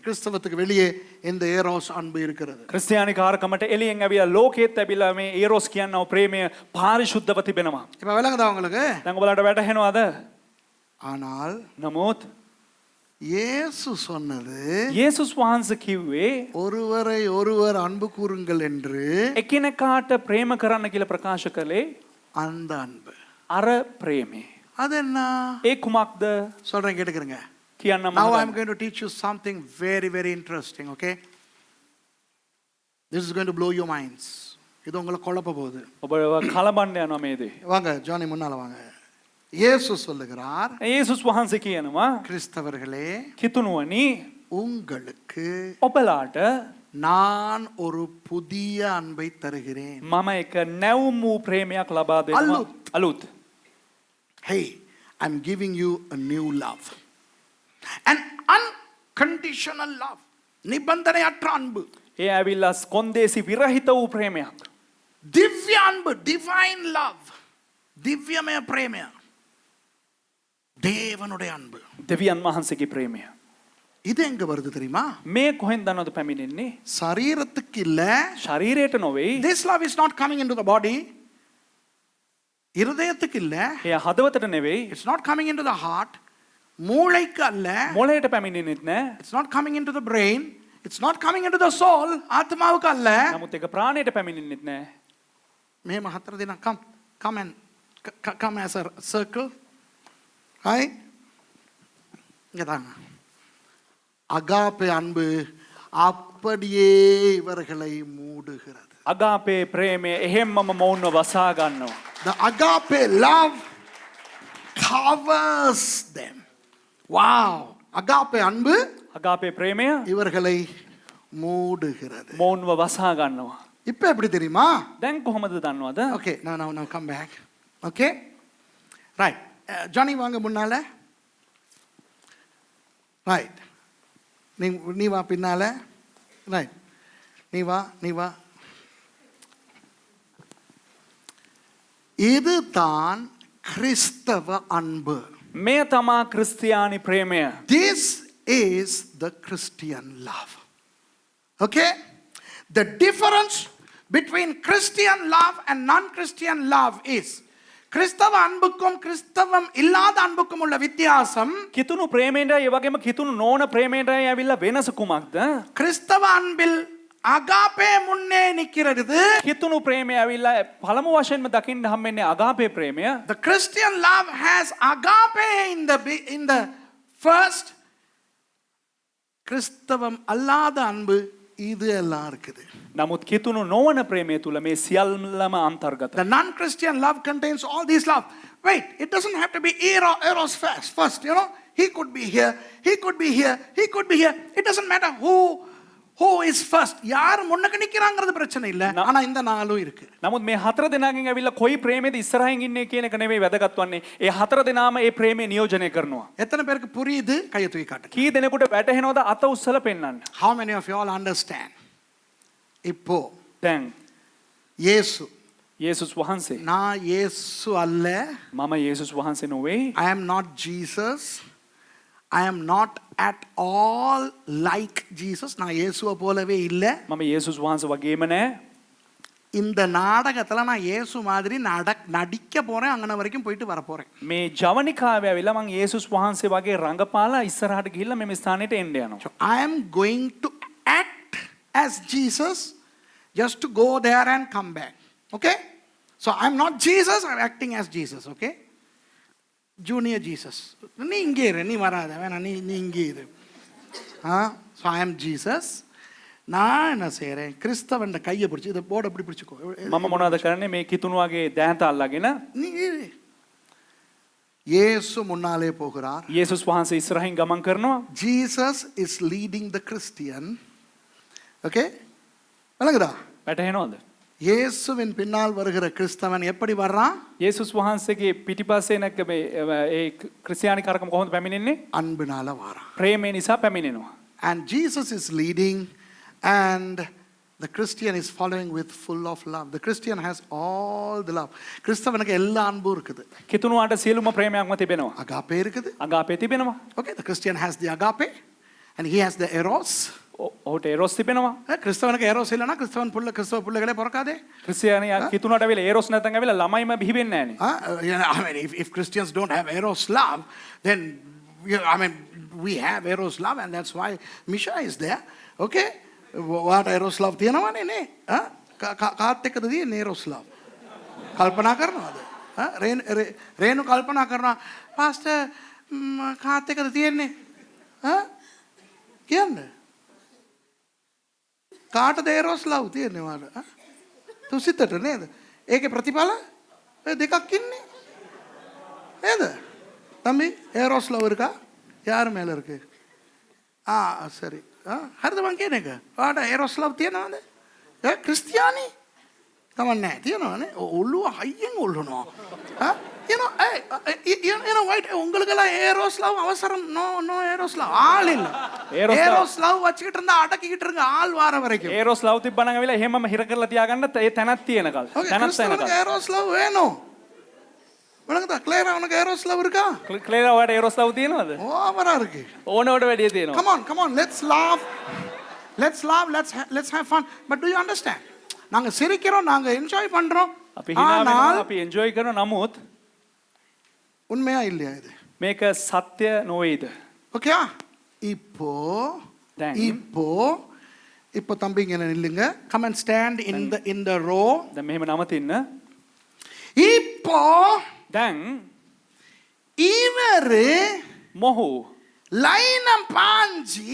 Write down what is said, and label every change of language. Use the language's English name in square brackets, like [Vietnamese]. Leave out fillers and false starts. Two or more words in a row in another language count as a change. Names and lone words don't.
[Tamil] கிறிஸ்தவத்துக்கு வெளியே இந்த ஏரோஸ் அன்பு இருக்கிறது. [Sinhala] ක්‍රිස්තියානි කාර්කමට එළියෙන් ඇවිල්ලා ලෝකෙත් ඇවිල්ලා මේ ඒරොස් කියනවා ප්‍රේමය පාරිශුද්ධව තිබෙනවා. [Tamil] இப்போ விளங்குதா உங்களுக்கு? [Sinhala] දැන් ඔයාලට වැටහෙනවද? [Tamil] ஆனால் [Sinhala] නමුත් [Tamil] இயேசு சொன்னது [Sinhala] යේසුස් වහන්සේ කිව්වේ [Tamil] ஒருவரை ஒருவர் அன்பு கூறுங்கள் என்று. [Sinhala] එකිනෙකාට ප්‍රේම කරන්න කියලා ප්‍රකාශ කළේ [Tamil] அந்த அன்பு. [Sinhala] අර ප්‍රේමය. [Tamil] அது என்ன? [Sinhala] ඒ කුමක්ද? [Tamil] சொல்றேன் கேட்டுக்கிறங்க. [Sinhala] කියන්න [English] Now [Sinhala] මම [English] I'm going to teach you something very very interesting, okay? This is going to blow your minds. [Tamil] இது உங்களை குழப்ப போகுது. [Sinhala] ඔබ කලබන්න යනවා මේ දේ. [Tamil] வாங்க ஜானி முன்னால வாங்க. இயேசு சொல்லுகிறார், [Sinhala] යේසුස් වහන්සේ කියනවා [Tamil] கிறிஸ்தவர்களே, [Sinhala] කිතුණුවනි [Tamil] உங்களுக்கு [Sinhala] ඔබලාට [Tamil] நான் ஒரு புதிய அன்பை தருகிறேன். [Sinhala] මම එක නැවුම් වූ ප්‍රේමයක් ලබා දෙනවා. අලුත්. [English] Hey, I'm giving you a new love. An unconditional love. [Tamil] நிபந்தனையற்ற அன்பு. [Sinhala] ඒ ඇවිල්ලා කොන්දේසි විරහිත වූ ප්‍රේමයක්. [Tamil] திவ்ய அன்பு, [English] divine love. [Sinhala] දිව්‍යමය ප්‍රේමය. [Tamil] தேவனுடைய அன்பு. [Sinhala] දෙවියන් වහන්සේගේ ප්‍රේමය. [Tamil] இது எங்க வருது தெரியுமா? [Sinhala] මේ කොහෙන්ද දන්නවද පැමිණෙන්නේ? [Tamil] சரீரத்துக்கு இல்ல. [Sinhala] ශරීරයට නොවේ. [English] This love is not coming into the body. [Tamil] இருதயத்துக்கு இல்ல. [Sinhala] එය හදවතට නෙවෙයි. [English] It's not coming into the heart. [Tamil] மூளைக்கு அல்ல. [Sinhala] මොළයට පැමිණෙන්නෙත් නෑ. [English] It's not coming into the brain. It's not coming into the soul. [Tamil] ஆத்மாவுக்கு அல்ல. [Sinhala] නමුත් ඒක ප්‍රාණයට පැමිණෙන්නෙත් නෑ. මේ මහතර දින [English] come as a circle. Right? [Tamil] இங்க தாங்க. அகாபே அன்பு அப்படியே இவர்களை மூடுகிறது. [Sinhala] අගාපේ ප්‍රේමය එහෙම්මම මොවුන්ව වසා ගන්නවා. [English] The agape love covers them. [Tamil] Wow. அகாபே அன்பு [Sinhala] අගාපේ ප්‍රේමය [Tamil] இவர்களை மூடுகிறது. [Sinhala] මොවුන්ව වසා ගන්නවා. [Tamil] இப்போ எப்படி தெரியுமா? [Sinhala] දැන් කොහොමද දන්නවද? [English] Okay, now come back. Okay? Right. [Tamil] Johnny வாங்க முன்னால. Right. நீ வா பின்னால. Right. நீ வா. இதுதான் கிறிஸ்தவ அன்பு. [Sinhala] මේ තමා ක්‍රිස්තියානි ප්‍රේමය. [English] This is the Christian love. Okay? The difference between Christian love and non-Christian love is [Tamil] கிறிஸ்தவ அன்புக்கும் கிறிஸ்தவம் இல்லாத அன்புக்கும் உள்ள வித்தியாசம் [Sinhala] කිතුණු ප්‍රේමයෙන්ද ඒ වගේම කිතුණු නොවන ප්‍රේමයෙන්ද ඇවිල්ලා වෙනස කුමක්ද? [Tamil] கிறிஸ்தவ அன்பில் அகாபே முன்னே நிக்கிறது. [Sinhala] කිතුණු ප්‍රේමය ඇවිල්ලා පළමු වශයෙන්ම දකින්න හම්බෙන්නේ අගාපේ ප්‍රේමය. [English] The Christian love has agape in the first. [Tamil] கிறிஸ்தவம் அல்லாத அன்பு இது எல்லாம் இருக்குது. [Sinhala] නමුත් කිතුණු නොවන ප්‍රේමය තුල මේ සියල්ලම අන්තර්ගතයි. [English] The non-Christian love contains all these love. Wait, it doesn't have to be eros first, you know. He could be here, he could be here, he could be here. It doesn't matter who is first. [Tamil] யார் முன்னක நிக்கறாங்கறது பிரச்சனை இல்ல. ஆனா இந்த நாளும் இருக்கு. [Sinhala] නමුත් මේ හතර දෙනාගෙන් ඇවිල්ලා කොයි ප්‍රේමයේද ඉස්සරහින් ඉන්නේ කියන එක නෙවෙයි වැදගත් වන්නේ. ඒ හතර දෙනාම ඒ ප්‍රේමය නියෝජනය කරනවා. [Tamil] எத்தனை பேருக்கு புரியுது? கையை தூக்கி காட்டுங்க. [Sinhala] කී දෙනෙකුට වැටහෙනවද අත උස්සලා පෙන්නන්න. [English] How many of you all understand? [Tamil] இப்போ [Sinhala] දැන් [Tamil] இயேசு [Sinhala] යේසුස් වහන්සේ [Tamil] நான் இயேசு அல்ல. [Sinhala] මම යේසුස් වහන්සේ නොවේ. [English] I am not Jesus. I am not at all like Jesus. [Tamil] நான் இயேசுவை போலவே இல்ல. [Sinhala] මම යේසුස් වහන්සේ වගේම නෑ. [Tamil] இந்த நாடகத்துல நான் இயேசு மாதிரி நடிக்க போறேன். அங்கன வரைக்கும் போயிட்டு வர போறேன். [Sinhala] මේ ජවනිකාවේ ඇවිල්ලා මම යේසුස් වහන්සේ වගේ රඟපාලා ඉස්සරහට ගිහිල්ලා මේ ස්ථානෙට එන්න යනවා. [English] So I am going to act as Jesus just to go there and come back. Okay? So I'm not Jesus, I'm acting as Jesus, okay? Junior Jesus. [Tamil] நீ இங்கே இரு, நீ வராத, வேணா நீ இங்கே இரு. [English] So I am Jesus. [Tamil] நான் என்ன செய்றேன்? கிறிஸ்தவன் கையை பிடிச்சு இத போர்டு அப்படி பிடிச்சுக்கோ. [Sinhala] මම මොනවද කරන්නේ මේ කිතුණුවගේ දෑත අල්ලගෙන [Tamil] நீ இரு. இயேசு முன்னாலே போகிறார். [Sinhala] යේසුස් වහන්සේ ඉස්සරහින් ගමන් කරනවා. [English] Jesus is leading the Christian. [Tamil] Okay? விளங்குதா? [Sinhala] වැටහෙනවද? [Tamil] இயேசுவின் பின்னால் வருகிற கிறிஸ்தவன் எப்படி வர்றான்? [Sinhala] යේසුස් වහන්සේගේ පිටිපස්සේ නැග මේ ඒ ක්‍රිස්තියානි කරකම කොහොමද පැමිණෙන්නේ? [Tamil] அன்பினால வரான். [Sinhala] ප්‍රේමය නිසා පැමිණෙනවා. [English] And Jesus is leading and the Christian is following with full of love. The Christian has all the love. [Tamil] கிறிஸ்தவனுக்கு எல்லா அன்பும் இருக்குது. [Sinhala] කිතුණුවාට සියලුම ප්‍රේමයක්ම තිබෙනවා. [Tamil] agape இருக்குது. [Sinhala] අගාපේ තිබෙනවා. [English] Okay, the Christian has the agape and he has the eros. [Sinhala] ඔහුට එරොස් තිබෙනවා. [Tamil] கிறிஸ்தவனுக்கு eros இல்லனா கிறிஸ்தவன் கிறிஸ்தவ புள்ளைகளே பிறக்காதே. [Sinhala] ක්‍රිස්තියානි කිතුණුවාට ඇවිල්ලා එරොස් නැත්නම් ඇවිල්ලා ළමයිම බිහි වෙන්නේ නැහනේ. [English] I mean, if Christians don't have eros love, then I mean, we have eros love and that's why Misha is there. [Sinhala] Okay? [English] What eros love [Sinhala] තියනවනේ නේ? කාත් එක්කද තියෙන්නේ [English] eros love? [Sinhala] කල්පනා කරනවද? රේණු කල්පනා කරනවා පාස්ටර් කාත් එක්කද තියෙන්නේ? කියන්න. කාටද [English] eros love [Sinhala] තියෙන්නේ වාට? තුසිතට නේද? ඒකේ ප්‍රතිඵල දෙකක් ඉන්නේ. නේද? [Tamil] தம்பி [English] eros love [Tamil] இருக்கா? யார் மேல இருக்கு? சரி. [Sinhala] හරිද මං කියන එක? ඔයාට [English] eros love [Sinhala] තියනවද? ක්‍රිස්තියානි? තමන්නේ තියනවනේ. ඔළුව හයියෙන් ඔල්ලනවා. [English] you know why [Tamil] உங்களுக்கெல்லாம் [English] eros love [Tamil] அவசரம் [English] no eros love [Tamil] ஆள் இல்ல. [English] eros love [Tamil] வச்சிட்டு இருந்தா அடக்கிட்டு இருங்க ஆள் வார வரைக்கும். [English] eros love [Sinhala] තිබ්බනම් ඇවිල්ලා එහෙමම හිර කරලා තියාගන්න ඒ තැනක් තියෙනකල්. තැනක් තියෙනකල්. [English] eros love [Tamil] வேணும். உனக்கு கிளியரா உனக்கு [English] eros love [Tamil] இருக்கா? [Sinhala] ක්ලියර් ඔයාට [English] eros love [Sinhala] තියෙනවද? [Tamil] ஓவரா இருக்கு. [Sinhala] ඕනවට වැඩිය තියෙනවා. [English] Come on, let's laugh, let's have fun. But do you understand? [Tamil] நாங்க சிரிக்கிறோம், நாங்க என்ஜாய் பண்றோம். [Sinhala] අපි hina වෙනවා, අපි එන්ජොයි කරනවා. නමුත් [Tamil] உண்மையா இல்லையா இது? [Sinhala] මේක සත්‍ය නොවේද? [Tamil] ஓகே? இப்போ தம்பி இங்க நில்லுங்க. [English] Come and stand in the row. [Sinhala] දැන් මෙහෙම නවතින්න. [Tamil] இப்போ [Sinhala] දැන් [Tamil] இவரு [Sinhala] මොහු [Tamil] லைன் பாஞ்சி